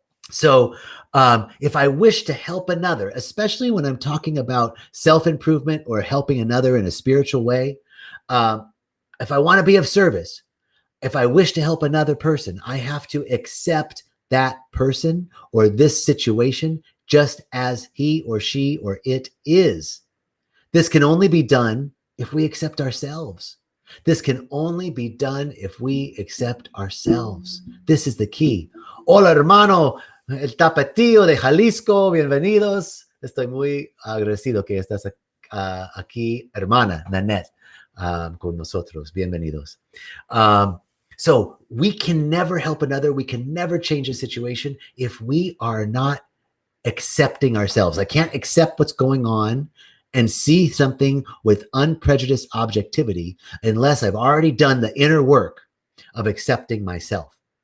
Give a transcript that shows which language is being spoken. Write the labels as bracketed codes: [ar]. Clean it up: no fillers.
[en] So if I wish to help another, especially when I'm talking about self-improvement or helping another in a spiritual way, if I want to be of service, if I wish to help another person, I have to accept that person or this situation just as he or she or it is. This can only be done if we accept ourselves. This can only be done if we accept ourselves. This is the key. [es] Hola, hermano, el tapatío de Jalisco, bienvenidos. Estoy muy agradecido que estás aquí, hermana Nanette, con nosotros. Bienvenidos. [en] So we can never help another. We can never change a situation if we are not accepting ourselves. I can't accept what's going on and see something with unprejudiced objectivity unless I've already done the inner work of accepting myself.